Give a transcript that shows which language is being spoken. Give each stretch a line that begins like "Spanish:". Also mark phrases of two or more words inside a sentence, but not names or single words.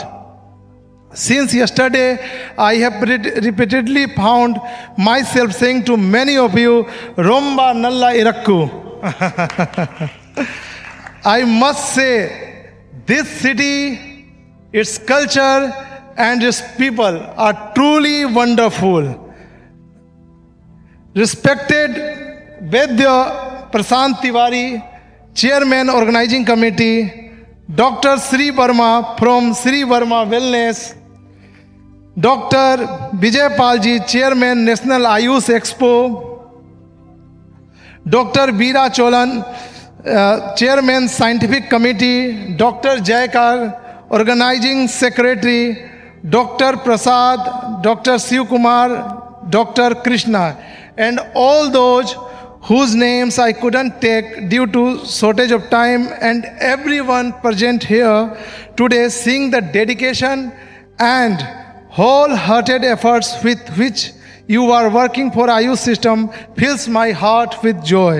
English: Since yesterday, I have repeatedly found myself saying to many of you,
Tamil: ரொம்ப நல்லா இருக்கு.
English: I must say, this city, its culture and its people are truly wonderful. Respected Vaidya Prashant Tiwari, Chairman Organizing Committee, Dr. Shree Varma from Shree Varma Wellness, Dr. Vijay Palji, Chairman National Ayush Expo, Dr. Veera Cholan, Chairman Scientific Committee, Dr. Jayakar, Organizing Secretary, Dr. Prasad, Dr. Shiv Kumar, Dr. Krishna, and all those whose names I couldn't take due to shortage of time, and everyone present here today, seeing the dedication and wholehearted efforts with which you are working for Ayush system fills my heart with joy.